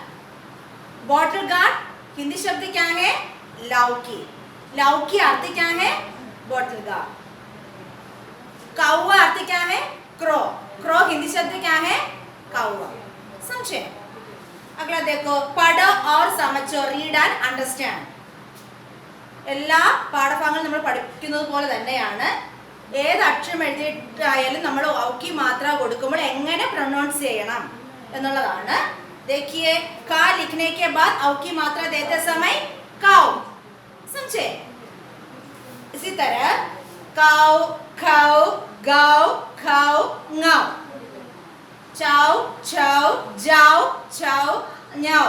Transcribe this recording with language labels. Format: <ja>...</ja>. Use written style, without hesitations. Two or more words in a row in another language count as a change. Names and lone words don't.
<en>bottle gourd</en> <hi>हिंदी शब्द क्या है? लौकी. लौकी अर्थ क्या है?</hi> <en>bottle gourd.</en> <hi>कौवा अर्थ क्या है? क्रो. क्रो हिंदी शब्द क्या है? कौवा. समझे? अगला देखो. पढ़ो और समझो.</hi> <en>read and understand.</en> <ml>എല്ലാ പാഠഭാഗങ്ങളും നമ്മൾ പഠിക്കുന്നത് പോലെ തന്നെയാണ്. ഏത് അക്ഷരം എഴുതിയിട്ടായാലും നമ്മൾ ഔക്കി മാത്ര കൊടുക്കുമ്പോൾ എങ്ങനെ പ്രൊനൗൺസ് ചെയ്യണം എന്നുള്ളതാണ്.</ml> <hi>देखिए, का लिखने के बाद औ की मात्रा देते समय काउ. समझे? इसी तरह काउ, खाओ, गाओ, खाओ, ङाओ. चाओ, छाओ, जाओ, छाओ, न्याओ.</hi>